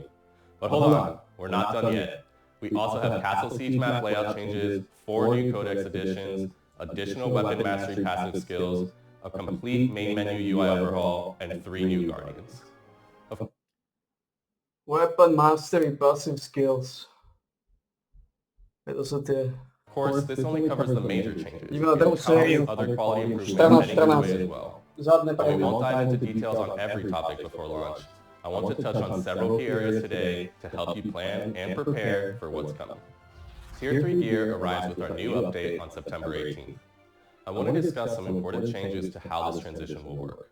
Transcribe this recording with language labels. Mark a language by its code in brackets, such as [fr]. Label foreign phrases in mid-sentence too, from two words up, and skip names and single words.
[en] But hold on, we're not done yet. We also have Castle Siege map layout changes, 4 new codex additions, additional weapon mastery passive skills, a complete main menu UI overhaul, and 3 new guardians. Weapon mastery passive skills. [sk] To sú tie... [en] Of course, this only covers the major changes. [sk] Ideme na druhú sériu. [en] Other quality improvements 14, heading your way as well. [sk] Zadné [en] While we [sk] predné. [en] won't dive into details on every topic before launch, I want to touch on several key areas today to help you plan and prepare for what's coming. Tier 3 gear arrives with our new update on September 18th. I want to discuss some important changes to how this transition will work.